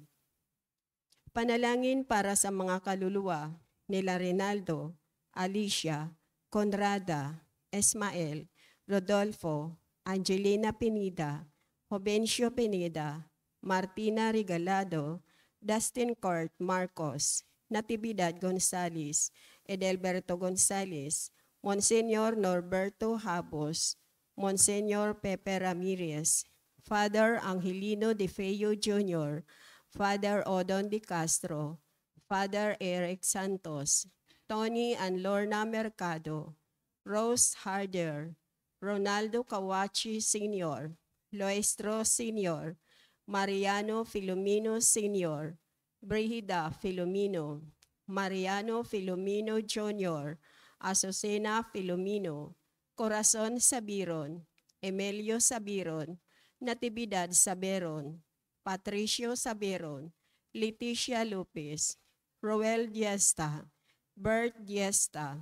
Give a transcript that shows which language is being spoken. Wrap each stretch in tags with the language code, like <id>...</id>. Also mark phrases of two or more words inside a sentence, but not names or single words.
<tl>Panalangin para sa mga kaluluwa nila Rinaldo, Alicia, Conrada, Esmael, Rodolfo, Angelina Pineda, Jovencio Pineda, Martina Regalado, Dustin Court Marcos, Natividad Gonzales, Edelberto Gonzales, Monsignor Norberto Habos, Monsignor Pepe Ramirez, Father Angelino De Feo Jr., Father Odon De Castro, Father Eric Santos, Tony and Lorna Mercado, Rose Harder, Ronaldo Kawachi Sr., Loestro Sr., Mariano Filomeno Sr., Brigida Filomeno, Mariano Filomeno Jr., Azucena Filomeno, Corazon Sabiron, Emilio Sabiron, Natividad Saberon, Patricio Saberon, Leticia Lopez, Roel Diesta, Bert Diesta,</tl>